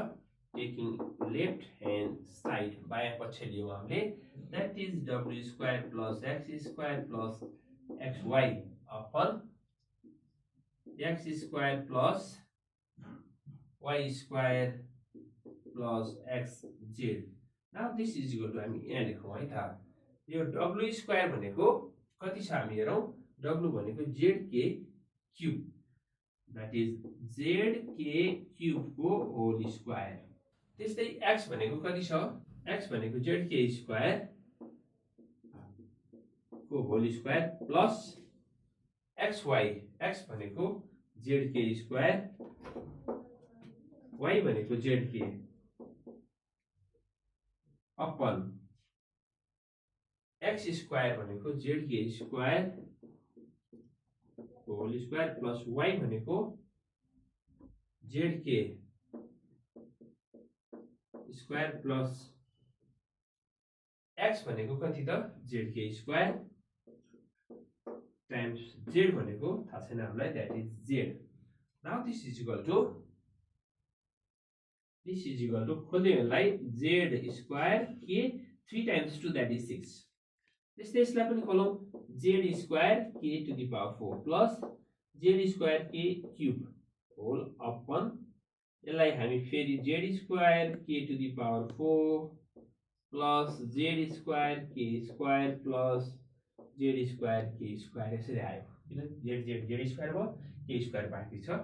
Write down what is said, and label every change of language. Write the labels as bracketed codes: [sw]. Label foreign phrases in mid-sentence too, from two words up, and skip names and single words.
[en] taking left hand side [ne] बायाँ पक्ष लियौ हामीले, [en] that is w square plus x square plus xy upon x square plus y square plus xz. now this is equal to [ne] हामी यहाँ लेखौं है त, यो w स्क्वायर भनेको कति छ हामी हेरौं, w भनेको zk क्यूब, [en] that is zk cube [ne] को [en] whole square. [ne] त्यस्तै x भनेको कति छ, x भनेको zk स्क्वायर को [en] whole square plus xy, [ne] x भनेको zk स्क्वायर, y भनेको [en] zk upon x square [ne] भनेको [en] zk square whole square plus y [ne] भनेको [en] zk square plus x [ne] भनेको कति त [en] zk square times z [ne] भनेको थाहा छैन हामीलाई, [en] that is z. now this is equal to [ne] खोल्दै यसलाई [en] z square k 3 times 2 that is 6. [ne] त्यस्तै यसलाई पनि खोलौं, [en] z square k to the power 4 plus z square k cube whole upon, [ne] यसलाई हामी फेरि [en] z square k to the power 4 plus z square k square plus z square k square [ne] यसरी आयो किन जेड जेड जेड स्क्वायर भयो के स्क्वायर बाँकी छ।